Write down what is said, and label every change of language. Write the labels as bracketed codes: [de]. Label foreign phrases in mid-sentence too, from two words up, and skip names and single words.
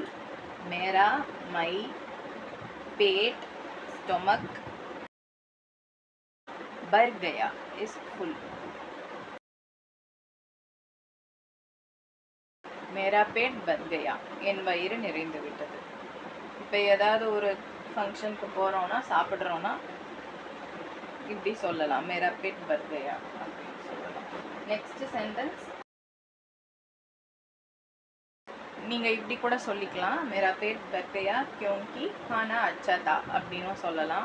[hi] मेरा, my, पेट, stomach, भर गया [en] is full. [hi] मेरा पेट भर गया, [ta] என் வயிறு நிறைந்து விட்டது. இப்போ ஏதாவது ஒரு ஃபங்க்ஷனுக்கு போகிறோன்னா, சாப்பிட்றோன்னா இப்படி சொல்லலாம், [hi] मेरा पेट भर गया [ta] அப்படின்னு சொல்லலாம். [en] next sentence [ta] நீங்கள் இப்படி கூட சொல்லிக்கலாம், [hi] मेरा पेट भर गया क्योंकि खाना अच्छा था [ta] அப்படின்னும் சொல்லலாம்.